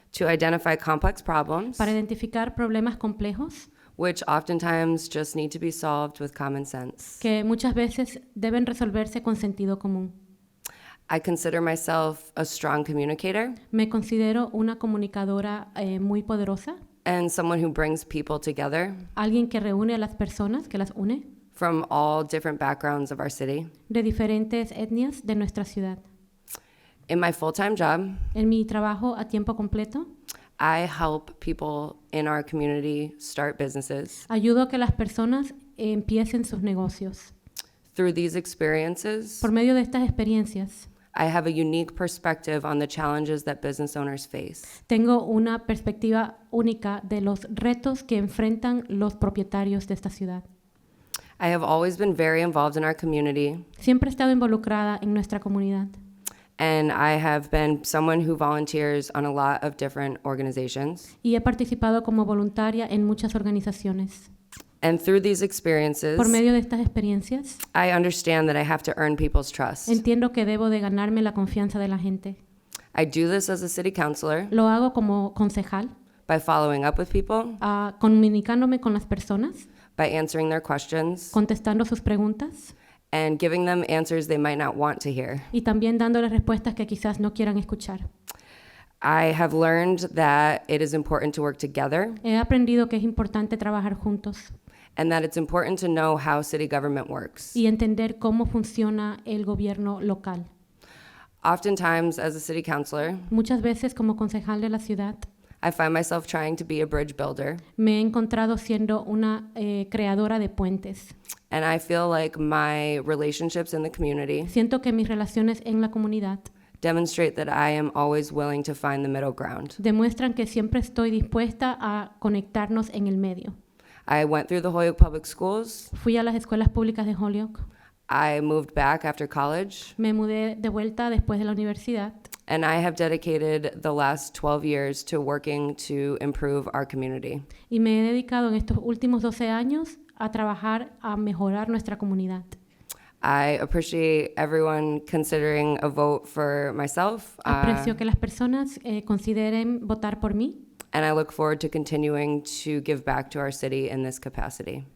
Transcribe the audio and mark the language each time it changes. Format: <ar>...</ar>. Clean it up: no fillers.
<en>to identify complex problems,</en> <es>para identificar problemas complejos</es> <en>which oftentimes just need to be solved with common sense.</en> <es>que muchas veces deben resolverse con sentido común.</es> <en>I consider myself a strong communicator</en> <es>Me considero una comunicadora muy poderosa,</es> <en>and someone who brings people together</en> <es>alguien que reúne a las personas, que las une,</es> <en>from all different backgrounds of our city.</en> <es>de diferentes etnias de nuestra ciudad.</es> <en>In my full-time job,</en> <es>En mi trabajo a tiempo completo,</es> <en>I help people in our community start businesses.</en> <es>ayudo a que las personas empiecen sus negocios.</es> <en>Through these experiences,</en> <es>Por medio de estas experiencias,</es> <en>I have a unique perspective on the challenges that business owners face.</en> <es>tengo una perspectiva única de los retos que enfrentan los propietarios de esta ciudad.</es> <en>I have always been very involved in our community,</en> <es>Siempre he estado involucrada en nuestra comunidad</es> <en>and I have been someone who volunteers on a lot of different organizations.</en> <es>y he participado como voluntaria en muchas organizaciones.</es> <en>And through these experiences,</en> <es>Por medio de estas experiencias,</es> <en>I understand that I have to earn people's trust.</en> <es>entiendo que debo de ganarme la confianza de la gente.</es> <en>I do this as a city councilor</en> <es>Lo hago como concejal,</es> <en>by following up with people,</en> <es>comunicándome con las personas,</es> <en>by answering their questions,</en> <es>contestando sus preguntas</es> <en>and giving them answers they might not want to hear.</en> <es>y también dándoles respuestas que quizás no quieran escuchar.</es> <en>I have learned that it is important to work together</en> <es>He aprendido que es importante trabajar juntos</es> <en>and that it's important to know how city government works.</en> <es>y entender cómo funciona el gobierno local.</es> <en>Oftentimes, as a city councilor,</en> <es>Muchas veces como concejal de la ciudad</es> <en>I find myself trying to be a bridge builder,</en> <es>me he encontrado siendo una creadora de puentes.</es> <en>and I feel like my relationships in the community</en> <es>Siento que mis relaciones en la comunidad</es> <en>demonstrate that I am always willing to find the middle ground.</en> <es>demuestran que siempre estoy dispuesta a conectarnos en el medio.</es> <en>I went through the Holyoke Public Schools.</en> <es>Fui a las escuelas públicas de Holyoke,</es> <en>I moved back after college,</en> <es>me mudé de vuelta después de la universidad</es> <en>and I have dedicated the last 12 years to working to improve our community.</en> <es>y me he dedicado en estos últimos 12 años a trabajar a mejorar nuestra comunidad.</es> <en>I appreciate everyone considering a vote for myself,</en> <es>Aprecio que las personas consideren votar por mí</es> <en>and I look forward to continuing to give back to our city in this capacity.</en>